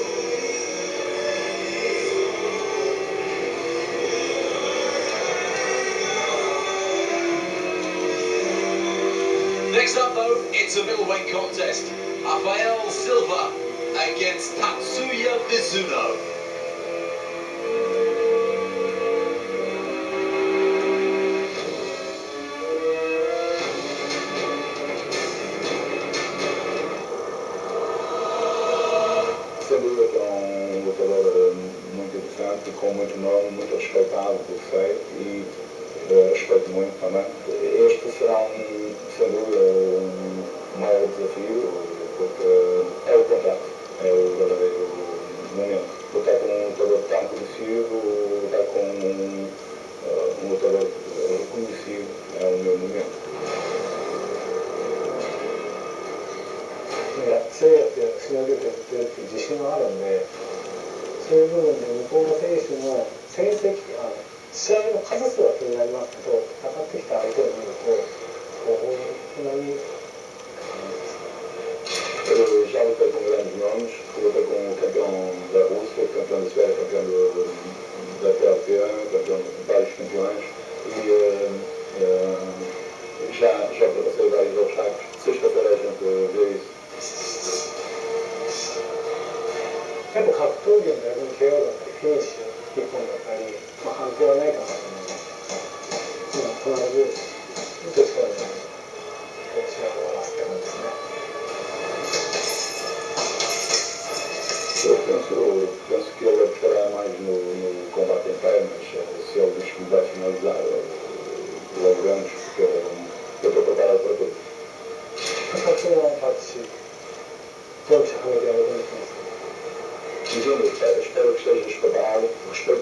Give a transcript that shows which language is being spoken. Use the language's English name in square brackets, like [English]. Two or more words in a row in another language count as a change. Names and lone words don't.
[English] Next up though, it's a middleweight contest. Rafael Silva against Tatsuya Mizuno. [Portuguese] Sem dúvida que é um lutador muito interessante, com muito nome, muito respeitado, eu sei, e respeito muito também. Este será sem dúvida um maior desafio, porque é o contacto, é o verdadeiro momento. Lutar com um lutador tão conhecido, lutar com um lutador reconhecido, é o meu momento. [Japanese] 強いやつをしのげてるっていう自信があるんで、そういう部分で向こうの選手の成績、試合の数数は気になりますけど、戦ってきた相手を見ると、こんなに。 [Portuguese] Já lutei com grandes nomes, lutei com o campeão da Rússia, campeão da Suécia, campeão da PLP, campeão de vários campeões e já ultrapassei vários obstáculos. Sexta-feira a gente vê isso. [Japanese] やっぱ格闘技の逆に KO だったり、フィニッシュ、一本だったり、判定はないかなと思います。必ず、どっちからでも試合を終わらせてるんですね。 [Portuguese] Eu penso que ele apostará mais no combate em pé, mas se ele diz que vai finalizar, logo vemos, porque eu estou preparado para tudo. [Japanese] 形はパンチ、ドンチはめてやると思ってます。 [Portuguese] Espero que estejas preparado,